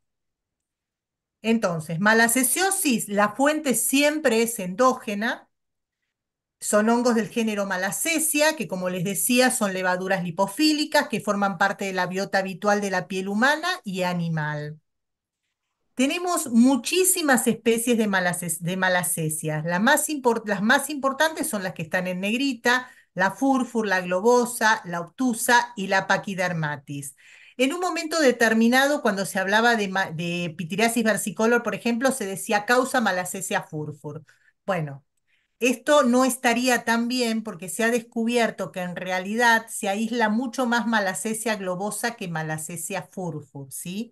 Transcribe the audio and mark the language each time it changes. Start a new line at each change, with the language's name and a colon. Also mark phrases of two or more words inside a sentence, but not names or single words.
Spanish: Entonces, malacesiosis, la fuente siempre es endógena, son hongos del género Malassezia, que como les decía, son levaduras lipofílicas que forman parte de la biota habitual de la piel humana y animal. Tenemos muchísimas especies de Malassezia. Las más importantes son las que están en negrita: la furfur, la globosa, la obtusa y la paquidermatis. En un momento determinado, cuando se hablaba de pitiriasis versicolor, por ejemplo, se decía causa Malassezia furfur. Bueno, Esto no estaría tan bien porque se ha descubierto que en realidad se aísla mucho más Malassezia globosa que Malassezia furfur, ¿sí?